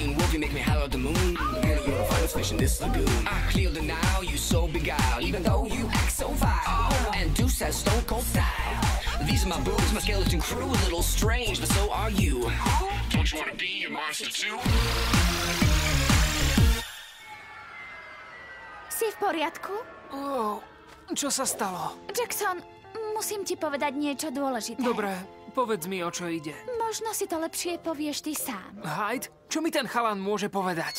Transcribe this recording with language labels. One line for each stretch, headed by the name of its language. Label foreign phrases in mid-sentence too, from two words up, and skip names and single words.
English: You make me holler at the moon. Girl, you're the finest fish in this lagoon. I clear the now, you so beguiled. Even though you act so vile. And Deuce has stone cold style. These are my boobs, my skeleton crew. A little strange, but so are you. Don't you wanna be a monster too?
Slovak: Si v poriadku? Čo sa stalo? Jackson, musím ti povedať niečo dôležité. Dobre, povedz mi, o čo ide. Možno si to lepšie povieš ty sám. Hyde, čo mi ten chalan môže povedať?